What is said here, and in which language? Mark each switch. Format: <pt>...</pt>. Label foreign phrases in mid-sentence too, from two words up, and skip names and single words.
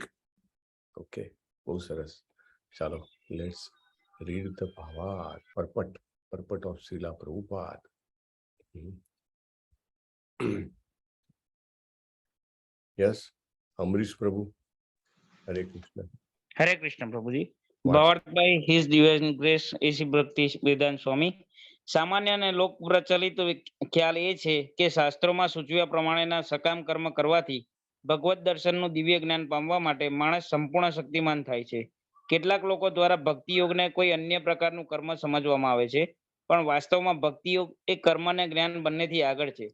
<gu>ઓકે, બહુ સરસ. ચાલો,</gu> <en>let's read the</en> <gu>ભાવાર્થ,</gu> <en>purport of Srila Prabhupada. Yes, Amrish Prabhu. Hare Krishna.</en> <hi>हरे कृष्ण प्रभु जी.</hi> <en>Wow. Powered by His Divine Grace AC ભક્તિ વેદાંત સ્વામી.</en> <gu>સામાન્ય અને લોક પ્રચલિત ખ્યાલ એ છે કે શાસ્ત્રોમાં સૂચવ્યા પ્રમાણેના સકામ કર્મ કરવાથી ભગવત દર્શનનું દિવ્ય જ્ઞાન પામવા માટે માણસ સંપૂર્ણ શક્તિમાન થાય છે. કેટલાક લોકો દ્વારા ભક્તિ યોગને કોઈ અન્ય પ્રકારનું કર્મ સમજવામાં આવે છે, પણ વાસ્તવમાં ભક્તિ યોગ એ કર્મ અને જ્ઞાન બંનેથી આગળ છે.</gu>